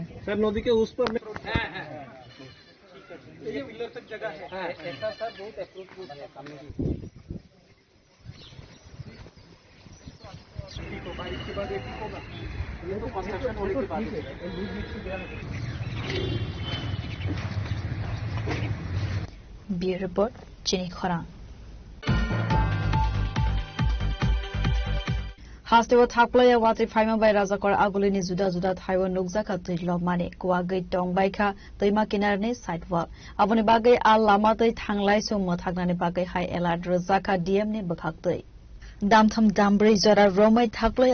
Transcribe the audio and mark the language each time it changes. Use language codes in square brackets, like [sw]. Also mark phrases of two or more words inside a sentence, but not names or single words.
[hi] सर, नदी के उस पर ये पिलर तक जगह है, ऐसा सर बहुत अप्रोच है सामने ठीक होगा, इसके बाद एक ठीक होगा, ये तो कंस्ट्रक्शन होने के बाद [trp] ब्यूरो रिपोर्ट चिनी खरां। हास्टेव थाकप्लय वात्री फाइमा बाय राजाकर आगुलिनी जुदा जुदा थाइव नुकजाका तुइलो माने कुवा गै टंग बाइखा दैमा किनारनि साइडवाल आबनि बागै आ लामा दै थांलाय सम मथागनानि बागै हाई एलार्ट रजाका डीएम नि बखाक्तै दामथाम दामब्रै जरा रोमै थाकप्लय